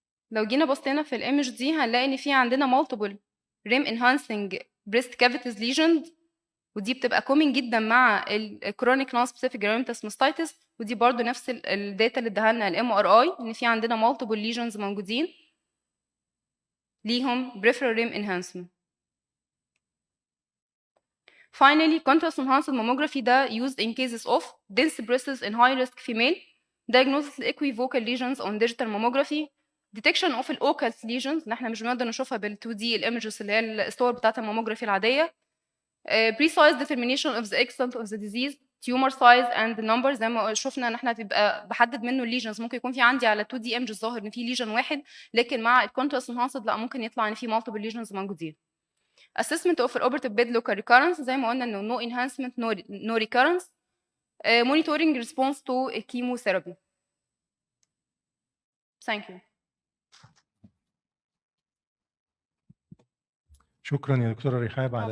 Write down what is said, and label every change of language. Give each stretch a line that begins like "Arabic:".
Arabic: لو جينا بصينا في الايمج دي هنلاقي ان في عندنا
English: multiple rim enhancing breast cavities lesions،
Arabic: ودي بتبقى common جدا مع الكرونيك
English: non specific granulomatous mastitis،
Arabic: ودي برضو نفس الداتا اللي اداها لنا الام ار اي ان في عندنا
English: multiple lesions
Arabic: موجودين ليهم
English: peripheral rim enhancement. Finally, contrast enhanced mammography ده used in cases of dense breasts in high risk female, diagnosis equivocal lesions on digital mammography, detection of الاوكالت lesions
Arabic: اللي احنا مش بنقدر نشوفها بال 2 دي الايمجز اللي هي الصور بتاعت الماموجرافي العاديه،
English: precise determination of the extent of the disease, tumor size and number.
Arabic: زي ما شفنا ان احنا بيبقى بحدد منه الليجنز، ممكن يكون في عندي على 2 دي ايمجز ظاهر ان في ليجن واحد، لكن مع الكونتراست انهانسد لا ممكن يطلع ان في
English: multiple lesions
Arabic: موجودين.
English: assessment of operative bed local recurrence
Arabic: زي ما قلنا انه
English: no enhancement no recurrence. monitoring response to chemotherapy. Thank you.
Arabic: شكرا يا دكتورة رحاب على